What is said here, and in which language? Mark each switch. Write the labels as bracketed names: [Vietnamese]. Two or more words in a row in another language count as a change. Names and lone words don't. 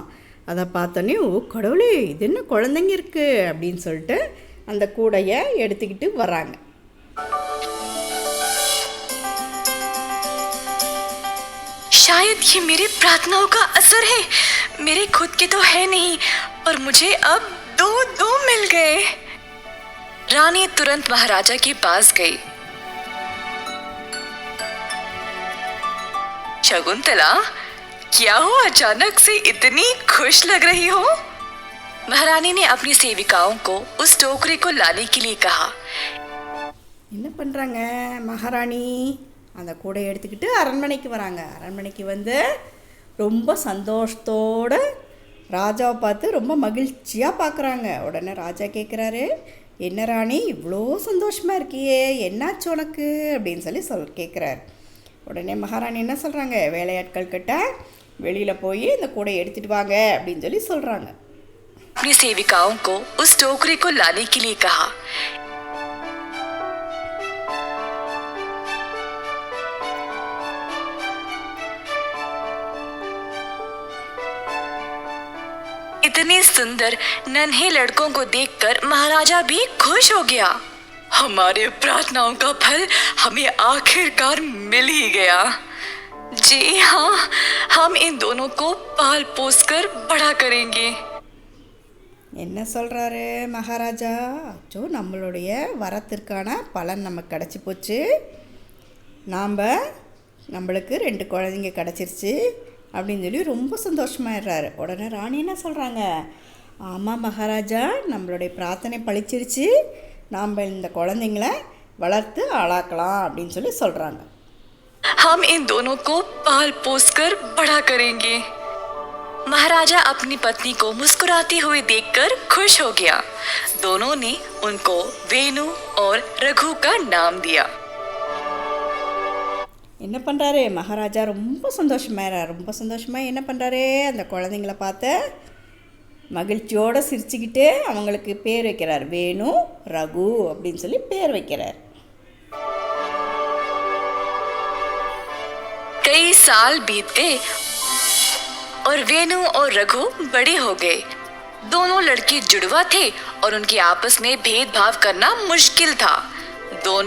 [Tamil] அதை பார்த்தோன்னே ஓ கடவுளே இது என்ன குழந்தைங்க இருக்குது அப்படின்னு சொல்லிட்டு அந்த கூடையை எடுத்துக்கிட்டு வராங்க. [Hindi] शायद ये मेरी प्रार्थनाओं का असर है। मेरे खुद के तो है नहीं और मुझे अब 2 मिल गए। रानी तुरंत महाराजा के पास गई। शकुंतला, क्या हो, अचानक से इतनी खुश लग रही हो? महारानी ने अपनी सेविकाओं को उस टोकरी को लाने के लिए कहा। [Tamil] என்ன பண்ணுறாங்க, மகாராணி அந்த கூடையை எடுத்துக்கிட்டு அரண்மனைக்கு வராங்க. அரண்மனைக்கு ரொம்ப சந்தோஷத்தோடு ராஜாவை பார்த்து ரொம்ப மகிழ்ச்சியாக பார்க்குறாங்க. உடனே ராஜா கேட்குறாரு, என்ன ராணி இவ்வளோ சந்தோஷமாக இருக்கியே, என்னாச்சு உனக்கு அப்படின்னு சொல்லி கேட்குறாரு. உடனே மகாராணி என்ன சொல்கிறாங்க, வேலையாட்கள் கிட்ட வெளியில் போய் இந்த கூடை எடுத்துகிட்டு வாங்க அப்படின்னு சொல்லி சொல்கிறாங்க. [Hindi] अपनी सेविकाओं को उस टोकरी को लाने के लिए कहा। इतने सुंदर नन्हे लड़कों को देखकर महाराजा भी खुश हो गया। हमारे प्रार्थनाओं का फल हमें आखिरकार मिल ही गया। जी हाँ, हम इन दोनों को पाल पोस कर बड़ा करेंगे। [Tamil] என்ன சொல்கிறாரு மகாராஜா, அச்சோ நம்மளுடைய வரத்திற்கான பலன் நமக்கு கிடச்சி போச்சு, நம்மளுக்கு 2 குழந்தைங்க கிடச்சிருச்சு அப்படின்னு சொல்லி ரொம்ப சந்தோஷமாயிடுறாரு. உடனே ராணி என்ன சொல்கிறாங்க, ஆமாம் மகாராஜா, நம்மளுடைய பிரார்த்தனை பழிச்சிருச்சு, நாம் இந்த குழந்தைங்கள வளர்த்து ஆளாக்கலாம் அப்படின்னு சொல்லி சொல்கிறாங்க. [Hindi] हम इन दोनों को पाल पोस कर बड़ा करेंगे। महाराजा अपनी पत्नी को मुस्कुराते हुए देखकर खुश हो गया। दोनों ने उनको वेणु और रघु का नाम दिया। [Tamil] என்ன பண்ணுறாரு மகாராஜா, ரொம்ப சந்தோஷமாக என்ன பண்ணுறாரு, அந்த குழந்தைங்கள பார்த்து மகிழ்ச்சியோடு சிரிச்சுக்கிட்டு அவங்களுக்கு பேர் வைக்கிறார், வேணு ரகு அப்படின்னு சொல்லி பேர் வைக்கிறார். [Hindi] कई साल बीत गए और वेणु और रघु बड़े हो गए। दोनों लड़के जुड़वा थे और उनके आपस में भेदभाव करना मुश्किल था। दोनों